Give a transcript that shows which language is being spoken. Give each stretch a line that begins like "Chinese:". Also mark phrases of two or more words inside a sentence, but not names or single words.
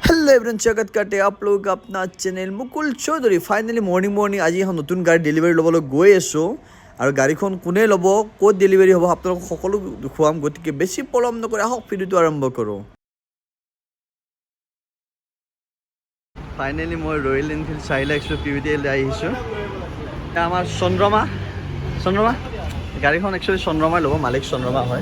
English: hello everyone,
Hindi: स्वागत करते हैं आप लोगों का अपना चैनल मुकुल चौधरी।
English: finally morning
Assamese: आज এখন নতুন গাড়ী ডেলিভাৰী ল'বলৈ গৈ আছোঁ আৰু গাড়ীখন কোনে ল'ব, ক'ত ডেলিভাৰী হ'ব আপোনালোকক সকলো দেখুৱাম। গতিকে বেছি পলম নকৰি আহক ভিডিঅ'টো আৰম্ভ কৰোঁ। ফাইনেলি মই ৰয়েল এনফিল্ড 400 PVTL আহিছোঁ। আমাৰ চন্দ্ৰমা গাড়ীখন একচুৱেলি চন্দ্ৰমাই ল'ব, মালিক চন্দ্ৰমা হয়।